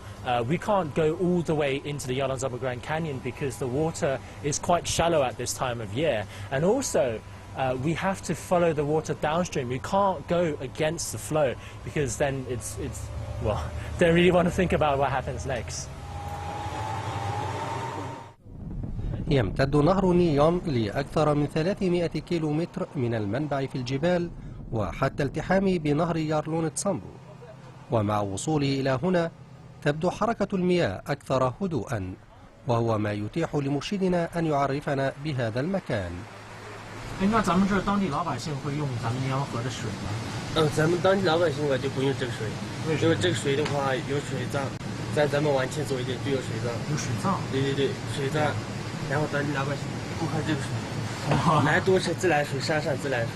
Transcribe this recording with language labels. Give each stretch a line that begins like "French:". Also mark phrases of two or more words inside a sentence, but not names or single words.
English: We can't go all the way into the Yarlung Grand Canyon because the water is quite shallow at this time of year, and also we have to follow the water downstream. We can't go against the flow because then it's well, don't really want to think about what happens next.
Arabic: يمتد نهر نيوم لأكثر من 300 كيلومتر من المنبع في الجبال وحتى التحامه بنهر يارلون تسامبو، ومع وصوله إلى هنا تبدو حركة المياه أكثر هدوءا، وهو ما يتيح لمرشدنا أن يعرفنا بهذا المكان.
Chinese: 那咱们这当地老百姓会用咱们尼洋河的水吗？咱们当地老百姓就不用这个水，因为这个水的话有水葬，在咱们往前走一点就有水葬。有水葬？对对对，水葬。然后当地老百姓不喝这个水，来多是自来水，山上自来水。